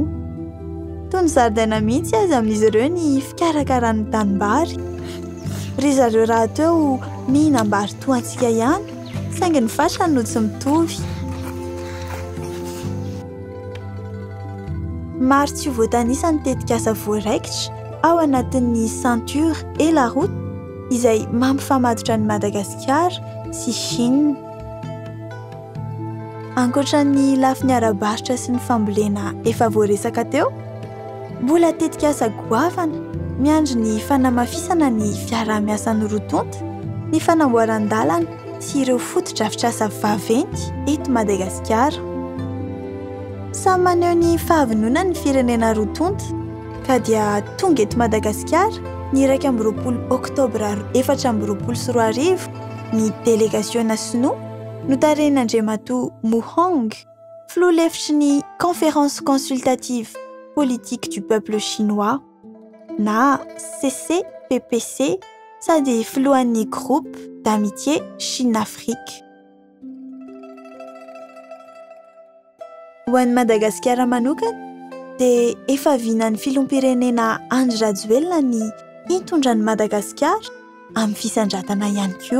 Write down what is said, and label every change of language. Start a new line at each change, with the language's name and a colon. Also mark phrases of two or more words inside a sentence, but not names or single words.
Malagasy: Toy ny zaridaina mihitsy azy amin'izy ireo ny fikarakarany tanimbary. Ry zareo raha teo mihinam-bary toa antsika ihany, saingy ny fatrany no tsy mitovy. Maro tsy voatanisa ny tetikasa voaraikitra ao anatin'ny
French: ceinture et la route
Malagasy: izay mampifamatotra ny Madagasikara sy Chine. Ankoatran'ny lafiny ara-barotra sy ny fambolena efa voaresaka teo, mbola tetikasa goavana miandry ny fanamafisana ny fiarah-miasan'ny rotonta, ny fanamboaran-dalana sy ireo foto-drafitr'asa vaventy eto Madagasikara. Samy maneho ny fahavonona ny firenena rotonta ka dia tonga eto Madagasikara ny 1 oktobra 2024 ny délégation sinoa no tarehin'Andriamatoa Muhong, filoha lefitry ny
French: conférence consultative politique du peuple chinois
Malagasy: na CCPPC sady filohan'ny
French: groupe d'amitié Chine-Afrique.
Malagasy: Ho an'ny Madagasikara manokana dia efa vinan'ny filom-pirenena Andry Rajoelina ny hitondran'ny Madagasikara amin'ny fisandratana ihany koa.